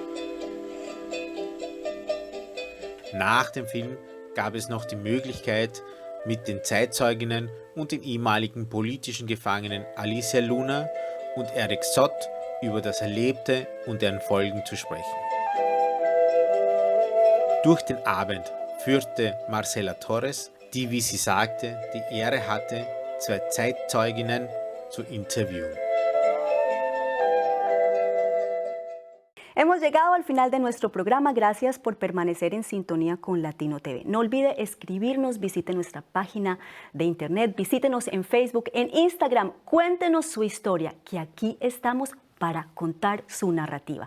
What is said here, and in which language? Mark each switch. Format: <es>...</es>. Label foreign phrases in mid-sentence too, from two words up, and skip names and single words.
<de>Nach dem Film gab es noch die Möglichkeit, mit den Zeitzeuginnen und den ehemaligen politischen Gefangenen Alicia Luna und Eric Szott über das Erlebte und deren Folgen zu sprechen. Durch den Abend führte Marcela Torres, die, wie sie sagte, die Ehre hatte, 2 Zeitzeuginnen zu interviewen.</de> <es>Hemos llegado al final de nuestro programa. Gracias por permanecer en sintonía con Latino TV. No olvide escribirnos, visite nuestra página de internet, visítenos en Facebook, en Instagram. Cuéntenos su historia, que aquí estamos para contar su narrativa.</es>